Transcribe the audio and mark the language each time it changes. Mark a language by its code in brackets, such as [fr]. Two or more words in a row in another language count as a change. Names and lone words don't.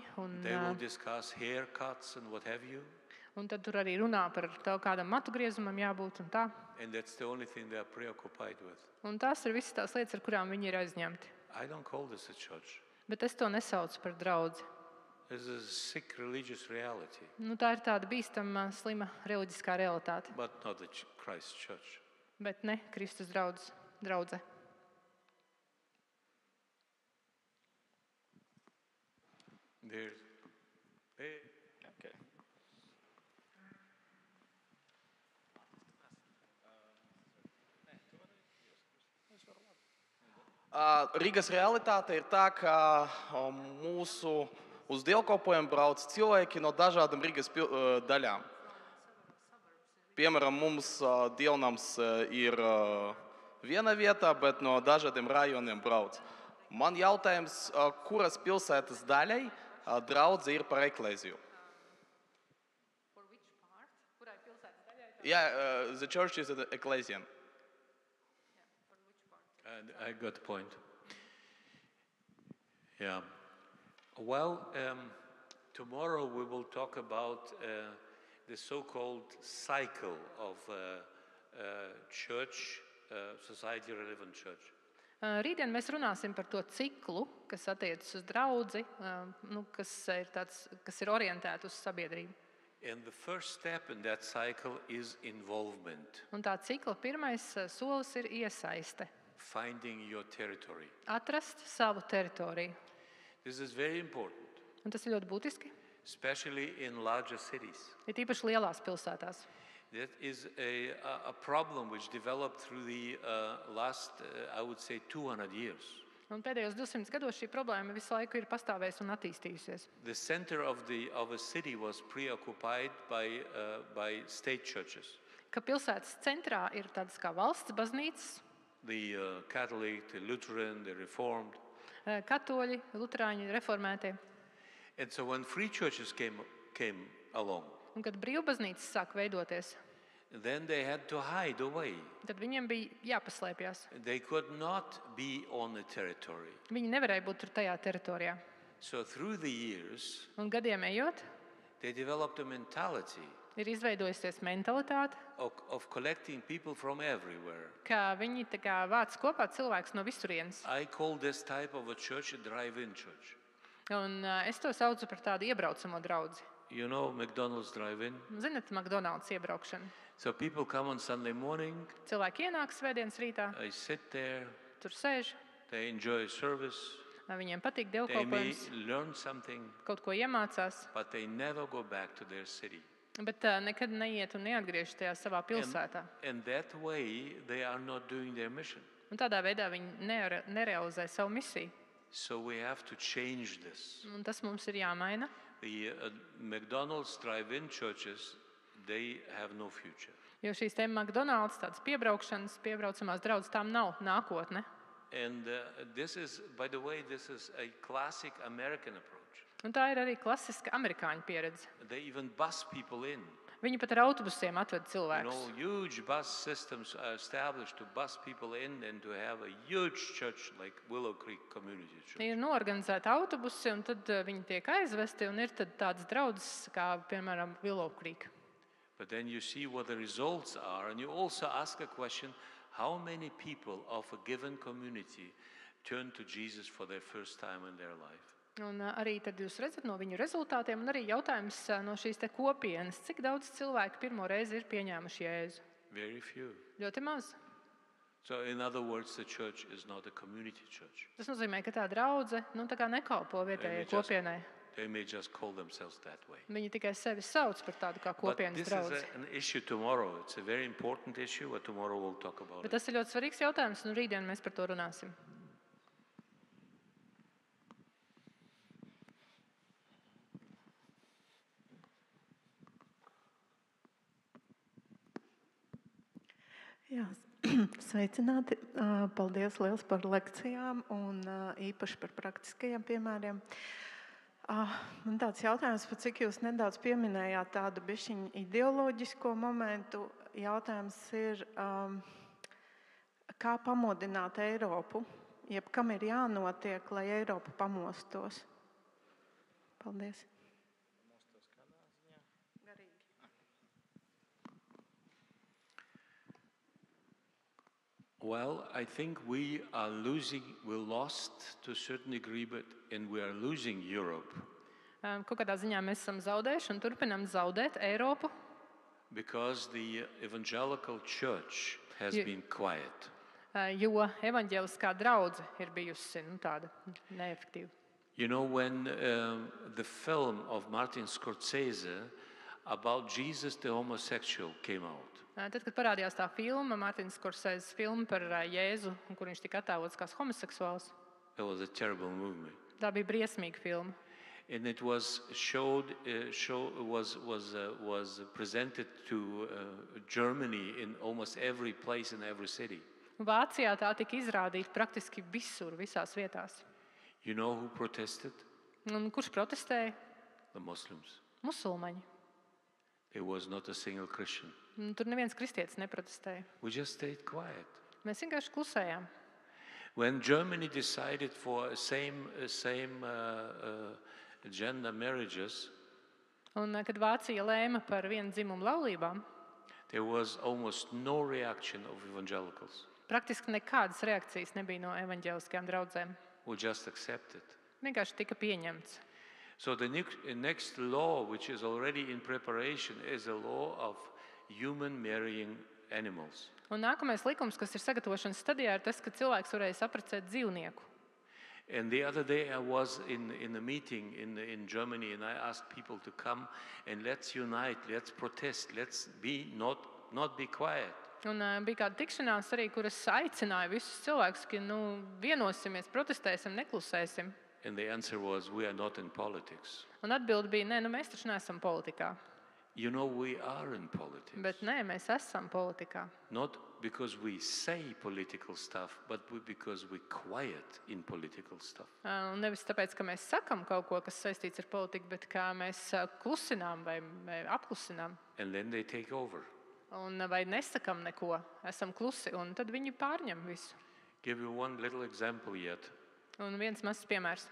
[en] They will discuss haircuts and what have you. [lv] Un tad tur arī runā par to, kādam matu griezumam jābūt un tā. [en] And that's the only thing they are preoccupied with. [lv] Un tās ir visas tās lietas, ar kurām viņi ir aizņemti. [en] I don't call this a church. [lv] Bet es to nesaucu par draudzi. [en] This is a sick religious reality, [lv] Nu, tā ir tāda bīstama, slima reliģiskā realitāte. [en] but not the Christ church. [lv] Bet ne Kristus draudze. [en] There's, hey, Okay. [lv] Rīgas realitāte ir tā, ka mūsu uz dievkalpojumu brauc cilvēki no dažādām Rīgas daļām. Piemēram, mums dievnams ir viena vietā, bet no dažādiem rajoniem brauc. Man jautājums, kuras pilsētas daļai draudze ir par eklēziju? [en] Yeah, the church is an ecclesian. and I got the point. Yeah. Well, tomorrow we will talk about the so-called cycle of church, society relevant church. [lv] Rītdien mēs runāsim par to ciklu, kas attiecas uz draudzi, kas ir orientēta uz sabiedrību. [en] And the first step in that cycle is involvement, [lv] Un tā cikla pirmais solis ir iesaiste. [en] finding your territory. [lv] Atrast savu teritoriju. [en] This is very important, [lv] Un tas ir ļoti būtiski. [en] especially in larger cities. [lv] Ir tīpaši lielās pilsētās. [en] That is a problem which developed through the last, I would say, 200 years. [lv] Un pēdējos 200 gados šī problēma visu laiku ir pastāvējusi un attīstījusies. [en] The center of a city was preoccupied by state churches. [lv] Ka pilsētas centrā ir tādas kā valsts baznīcas, [en] The Catholic, the Lutheran, the Reformed. [lv] katoļi, luterāņi, reformētie. [en] And so when free churches came along, [lv] Un kad brīvbaznīcas sāk veidoties, [en] then they had to hide away. [lv] tad viņiem bija jāpaslēpjas. [en] They could not be on the territory. [lv] Viņi nevarēja būt tur tajā teritorijā. [en] So through the years, [lv] Un gadiem ejot, [en] they developed a mentality [lv] ir izveidojusies mentalitāte, [en] of collecting people from everywhere. [lv] ka viņi tā kā vāc kopā cilvēkus no visurienes. [en] I call this type of a church a drive-in church. [lv] Un es to saucu par tādu iebraucamo draudzi. [en] You know McDonald's drive-in? [lv] Zinat, McDonald's iebraukšana. [en] So people come on Sunday morning, [lv] Cilvēki ienāk svētdienas rītā, [en] they sit there, [lv] tur sēž, [en] they enjoy service, [lv] viņiem patīk [en] they may [lv] dievkalpojums, [en] learn something, [lv] kaut ko iemācās, [en] but they never go back to their city. [lv] bet nekad neiet un neatgriežas tajā savā pilsētā. [en] And that way, they are not doing their mission. [lv] Un tādā veidā viņi nerealizē savu misiju. [en] So we have to change this. [lv] Un tas mums ir jāmaina. [en] The McDonald's drive-in churches, they have no future. [lv] Jo šīs te McDonald's, tādas piebraucamās draudzes, tām nav nākotne. [en] And this is, by the way, this is a classic American approach. [lv] Un tā ir arī klasiska amerikāņu pieredze. [en] They even bus people in. [lv] Viņi pat ar autobusiem atved [en] You [lv] cilvēkus. [en] know, huge bus systems are established to bus people in and to have a huge church like Willow Creek Community Church. [lv] Ir noorganizēti autobusi, un tad viņi tiek aizvesti, un ir tad tādas draudzes kā, piemēram, Willow Creek. [en] But then you see what the results are, and you also ask a question, how many people of a given community turn to Jesus for their first time in their life? [lv] Un arī tad jūs redzat no viņu rezultātiem, un arī jautājums no šīs te kopienas, cik daudz cilvēku pirmo reizi ir pieņēmuši Jēzu? [en] Very few. [lv] Ļoti maz. [en] So in other words, the church is not a community church. [lv] Tas nozīmē, ka tā draudze tā kā nekalpo vietējai kopienai. [en] They may just call themselves that way. [lv] Viņi tikai sevi sauc par tādu kā [en] But [lv] kopienas [en] this [lv] draudzi. [en] is an issue tomorrow. It's a very important issue, but tomorrow we'll talk about [lv] Bet [en] it. [lv] tas ir ļoti svarīgs jautājums, un rītdien mēs par to runāsim. Jā, sveicināti. Paldies liels par lekcijām un īpaši par praktiskajiem piemēriem. Man tāds jautājums, par cik jūs nedaudz pieminējāt tādu bišķiņu ideoloģisko momentu. Jautājums ir, kā pamodināt Eiropu, jeb kam ir jānotiek, lai Eiropa pamostos? Paldies. [en] Well, I think we're lost to a certain degree, and we are losing Europe [lv] Kaut kādā ziņā mēs esam zaudējuši un turpinām zaudēt Eiropu, [en] because the evangelical church has You- been quiet. [lv] jo evaņģēliskā draudze ir bijusi tāda neefektīva. [en] You know, when the film of Martin Scorsese about Jesus the homosexual came out, [lv] Tad, kad parādījās tā filma, Mārtiņš Skorsēzes filma par Jēzu, kur viņš tika attēlots kā homoseksuāls, [en] it was a terrible movie. [lv] tā bija briesmīga filma. [en] And it was was presented to Germany in almost every place in every city. [lv] Vācijā tā tika izrādīta praktiski visur, visās vietās. [en] You know who protested? [lv] Un kurš protestēja? [en] The Muslims. [lv] Musulmaņi. [en] There was not a single Christian. [lv] Un tur neviens kristietis neprotestēja. [en] We just stayed quiet. [lv] Mēs vienkārši klusējām. [en] When Germany decided for same gender marriages, [lv] Un, kad Vācija lēma par vienu dzimumu laulībām, [en] there was almost no reaction of evangelicals. [lv] praktiski nekādas reakcijas nebija no evaņģēliskajām draudzēm. [en] We just accepted. [lv] Vienkārši tika pieņemts. [en] So the next law, which is already in preparation, is a law of human marrying animals. [lv] Un nākamais likums, kas ir sagatavošanas stadijā, ir tas, ka cilvēks varēs apprecēt dzīvnieku. [en] And the other day I was in a meeting in Germany, and I asked people to come and let's unite, let's protest, let's not be quiet. [lv] Un bija kāda tikšanās arī, kur es aicināju visus cilvēkus, ka vienosimies, protestēsim, neklusēsim. [en] And the answer was, we are not in politics. [lv] Un atbilde bija, nē, mēs taču neesam politikā. [en] You know, we are in politics. [lv] Bet nē, mēs esam politikā. [en] Not because we say political stuff, but because we're quiet in political stuff. [lv] Un nevis tāpēc, ka mēs sakam kaut ko, kas saistīts ar politiku, bet kā mēs klusinām vai apklusinām. [en] And then they take over. [lv] Un vai nesakam neko, esam klusi, un tad viņi pārņem visu. [en] Give you one little example yet. [lv] Un viens mazs piemērs.